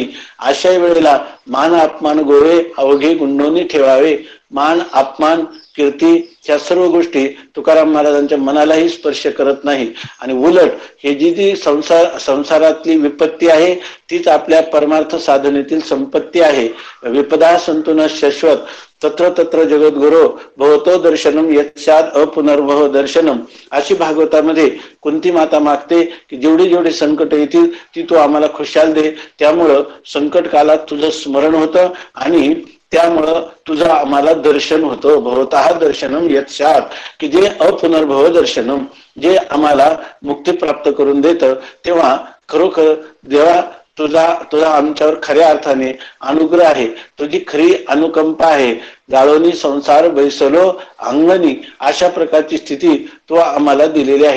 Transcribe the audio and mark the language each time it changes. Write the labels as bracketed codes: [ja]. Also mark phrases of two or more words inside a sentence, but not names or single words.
[mr] अशा वेळेला मान अपमान गोळे अवघे गुंडोनी ठेवावे. मान अपमान कीर्ती ह्या सर्व गोष्टी तुकाराम महाराजांच्या मनालाही स्पर्श करत नाही. आणि उलट हे जी संसारातली विपत्ती आहे तीच आपल्या परमार्थ साधनेतील संपत्ती आहे. [sa] विपदा संतुन शाश्वत तत्र तत्र जगद्गुरो भवतो दर्शनम यत्स्याद अपुनर्भव दर्शनम, [mr] अशी भागवतामध्ये कुंती माता मागते की जेवढी जेवढी संकट येतील ती तू आम्हाला खुशाल दे. त्यामुळं संकट काळात तुझं स्मरण होतं आणि त्यामुळं तुझं आम्हाला दर्शन होतं. [sa] भवतः दर्शनम यत्स्याद, [mr] की जे [sa] अपुनर्भव दर्शनम, [mr] जे आम्हाला मुक्ती प्राप्त करून देतं. तेव्हा खरोखर देवा तुझा आमच्यावर खऱ्या अर्थाने अनुग्रह आहे, तुझी खरी अनुकंपा आहे. जाळोनी संसार बैसलो अंगणी, अशा प्रकारची स्थिती तो आम्हाला दिलेली आहे.